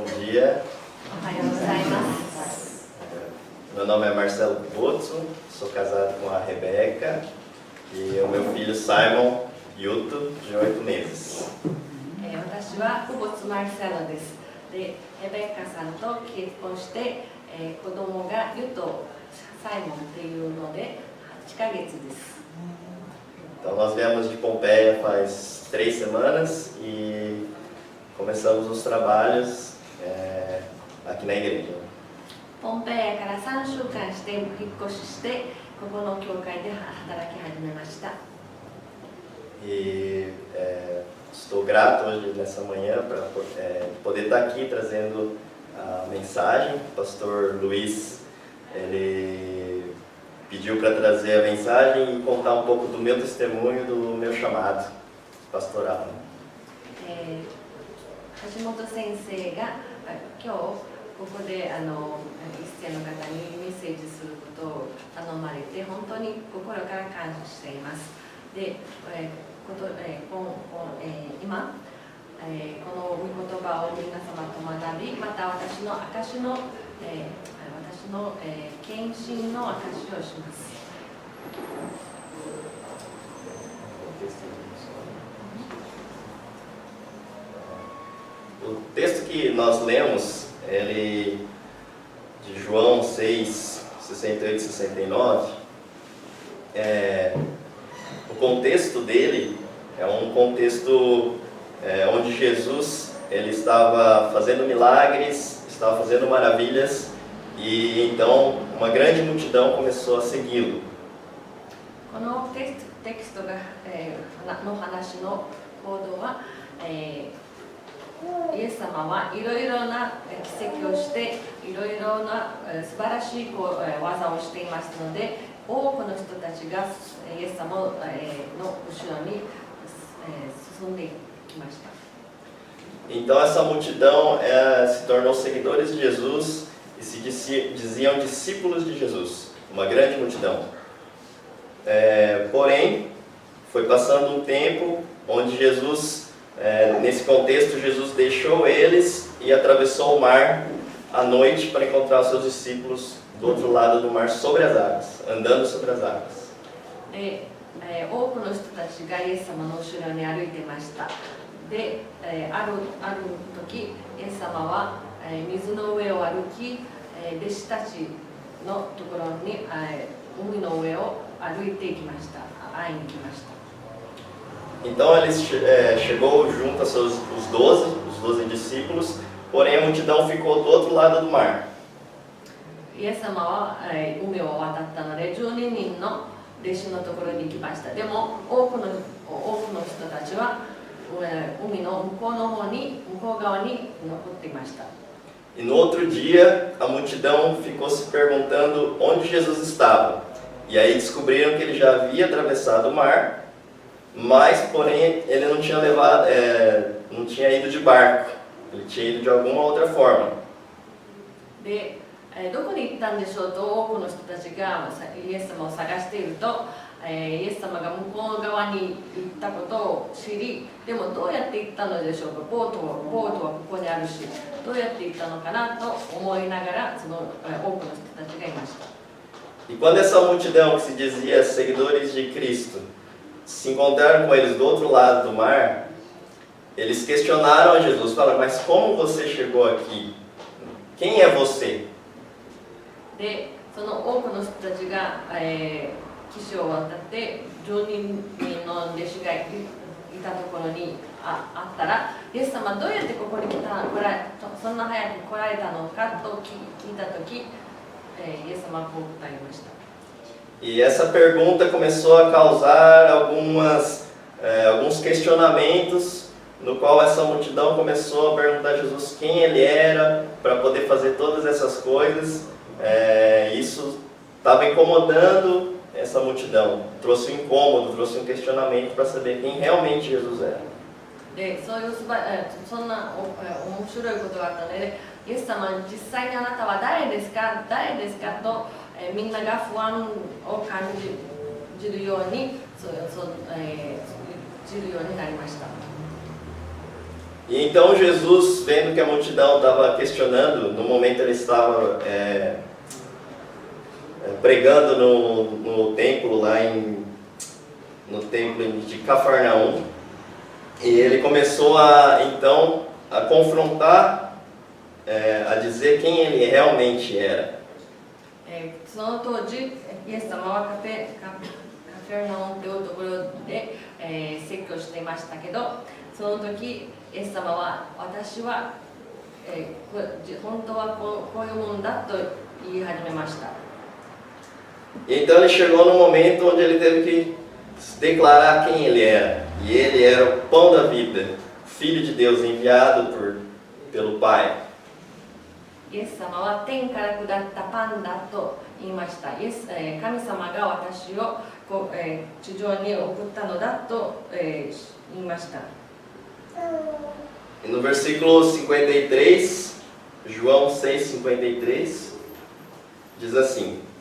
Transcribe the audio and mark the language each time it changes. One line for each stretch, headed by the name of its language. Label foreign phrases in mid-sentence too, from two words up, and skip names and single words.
Portuguese: dia. Meu nome é Marcelo Botso, sou casado com a Rebeca e o meu filho Simon Yuto, de 8 meses.
Japanese: 私は久保津マルセロです。で、レベッカさんと結婚して、子供がユト、サイモンっていうので8ヶ月です。
Portuguese: Então nós viemos de Pompeia faz 3 semanas e começamos os trabalhos aqui na igreja.
Japanese: ポンペイヤから3週間して引っ越しして、ここの教会で働き始めました。
Portuguese: E estou grato hoje nessa manhã para poder estar aqui trazendo a mensagem. O pastor Luiz, ele pediu para trazer a mensagem e contar um pouco do meu testemunho, do meu chamado pastoral.
Japanese: 橋本先生が今日ここで一世の方にメッセージすることを頼まれて本当に心から感謝しています。で、今この御言葉を皆様と学び、また私の証の献身の証をします。
Portuguese: O texto que nós lemos, ele de João 6, 68 e 69, o contexto dele é um contexto onde Jesus ele estava fazendo milagres, estava fazendo maravilhas e então uma grande multidão começou a segui-lo.
Japanese: このテキストがの話の行動は、イエス様はいろいろな奇跡をしていろいろな素晴らしい技をしていますので、多くの人たちがイエス様の後ろに進んできました。
Portuguese: Então essa multidão se tornou seguidores de Jesus e se diziam discípulos de Jesus, uma grande multidão. Porém, foi passando um tempo onde Jesus, nesse contexto, Jesus deixou eles e atravessou o mar à noite para encontrar os seus discípulos do outro lado do mar, sobre as águas, andando sobre as águas.
Japanese: 多くの人たちがイエス様の後ろに歩いていました。で、ある時、イエス様は水の上を歩き、弟子たちのところに海の上を歩いていきました。会いに来ました。
Portuguese: Então ele chegou junto a os 12 discípulos, porém a multidão ficou do outro lado do mar.
Japanese: イエス様は海を渡ったので12人の弟子のところに行きました。でも多くの人たちは海の向こう側に残っていました。
Portuguese: E no outro dia a multidão ficou se perguntando onde Jesus estava. E aí descobriram que ele já havia atravessado o mar, mas porém ele não tinha não tinha ido de barco, ele tinha ido de alguma outra forma.
Japanese: で、どこに行ったんでしょうと多くの人たちがイエス様を探していると、イエス様が向こう側に行ったことを知り、でもどうやって行ったのでしょうか、ボートはここにあるし、どうやって行ったのかなと思いながら多くの人たちがいました。
Portuguese: E quando essa multidão que se dizia seguidores de Cristo se encontraram com eles do outro lado do mar, eles questionaram a Jesus, falaram, mas como você chegou aqui? Quem é você?
Japanese: で、その多くの人たちが、岸を渡って12人の弟子がいたところにあったら、イエス様どうやってここにそんな早く来られたのかと聞いたとき、イエス様はこう答えました。
Portuguese: E essa pergunta começou a causar alguns questionamentos, no qual essa multidão começou a perguntar a Jesus quem ele era para poder fazer todas essas coisas. Isso estava incomodando essa multidão, trouxe um incômodo, trouxe um questionamento para saber quem realmente Jesus era.
Japanese: で、そんな面白いことがあったので、イエス様に実際にあなたは誰ですかと、みんなが不安を感じるようになりました。
Portuguese: E então Jesus, vendo que a multidão estava questionando, no momento ele estava pregando no templo lá no templo de Cafarnaum, e ele começou então a confrontar, a dizer quem ele realmente era.
Japanese: その当時、イエス様はカフェナウムというところで、説教していましたけど、その時、イエス様は私は、本当はこういうもんだと言い始めました。
Portuguese: Então ele chegou no momento onde ele teve que declarar quem ele era. E ele era o pão da vida, Filho de Deus enviado pelo Pai.
Japanese: イエス様は天から下ったパンだと言いました。神様が私を地上に送ったのだと言いました。
Portuguese: E no versículo 53, João 6:53, diz assim.